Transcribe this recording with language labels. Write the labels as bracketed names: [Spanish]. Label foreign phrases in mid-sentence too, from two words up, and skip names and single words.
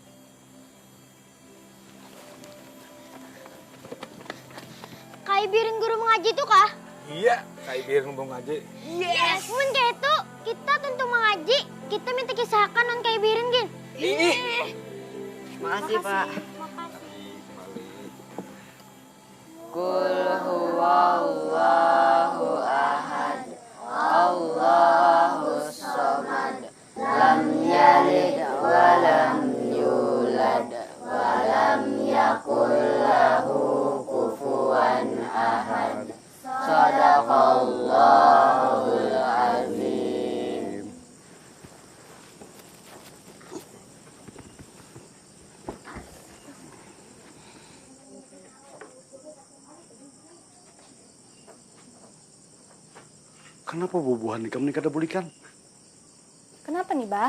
[Banjar] Kak Ibirin guru mengaji tuh kah? Iya, Kak Ibirin ngomong ngaji. Yes! Mun kayak itu, kita tentu mengaji. Kita minta kisahkan non Kak Ibirin, Gin. Makasih, Pak. Makasih. [Arabic] قل هو الله أحد. الله الصمد. لم يلد ولم يولد ولم يكن له كفوا أحد. صدق الله العظيم. [Banjar] Kenapa bubuhan nikam ini kada bulikan? Kenapa nih, Bah?